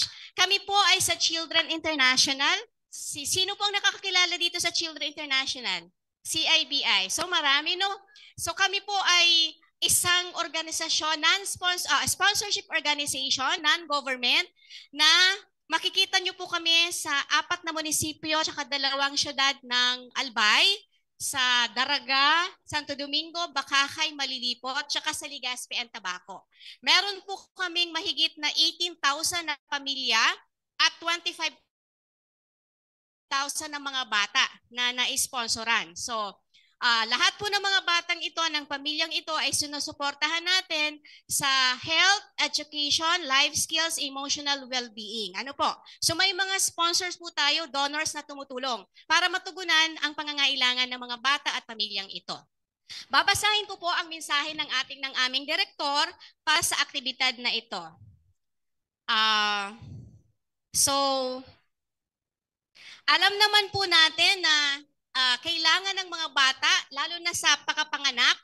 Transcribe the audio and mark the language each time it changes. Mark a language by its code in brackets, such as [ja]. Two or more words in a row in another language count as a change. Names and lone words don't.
[tl] Kami po ay sa Children International. Sino po ang nakakakilala dito sa Children International? CIBI. So, marami, no? So, kami po ay isang organisasyon, [en] sponsorship organization, non-government, [tl] na makikita nyo po kami sa 4 na munisipyo at 2 syudad ng Albay, sa Daraga, Santo Domingo, Bakakay, Malilipot, at sa Legazpi and Tabaco. Meron po kaming mahigit na 18,000 na pamilya at 25,000 na mga bata na na-sponsoran. So, lahat po ng mga batang ito, ng pamilyang ito ay sinusuportahan natin sa [en] health, education, life skills, emotional well-being. [tl] Ano po? So may mga sponsors po tayo, donors na tumutulong para matugunan ang pangangailangan ng mga bata at pamilyang ito. Babasahin ko po ang mensahe ng aming direktor para sa aktibidad na ito. So, alam naman po natin na kailangan ng mga bata, lalo na sa pakapanganak.